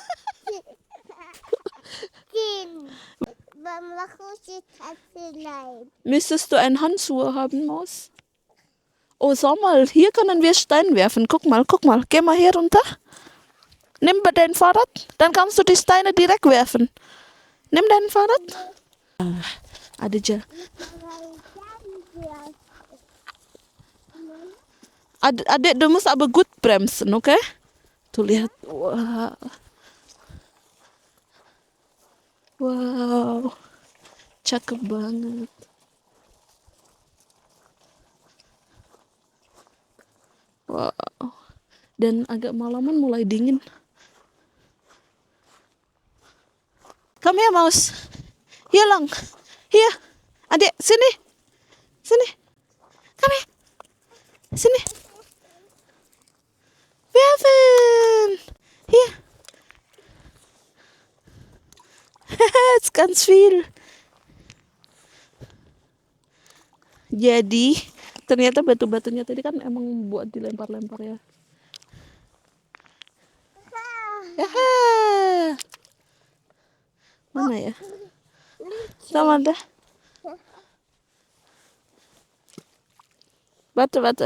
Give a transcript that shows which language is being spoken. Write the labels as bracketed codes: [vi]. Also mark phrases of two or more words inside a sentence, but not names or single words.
[de] Kind. Mama, Hushi Tasse, nein. Müsstest du einen Handschuh haben, Maus? Oh, schau mal, hier können wir Stein werfen. Guck mal. Geh mal hier runter. Nimm dein Fahrrad, dann kannst du die Steine direkt werfen. Nimm dein Fahrrad. [id] Ada aja. [de] Adek, du musst aber gut bremsen, okay? [id] Tuh lihat. Wow. Wow. Cakep banget. Wow. Dan agak malaman mulai dingin. [en] Come here, Maus. [de] Hier lang. Hier. [id] Adik, sini. Sini. [en] Come here. [id] Sini. [de] Werfen. Hier. Jetzt ganz viel. [id] Jadi, ternyata batu-batunya tadi kan emang buat dilempar-lempar ya. Yaha. Mana ya? Sama dah. Batu.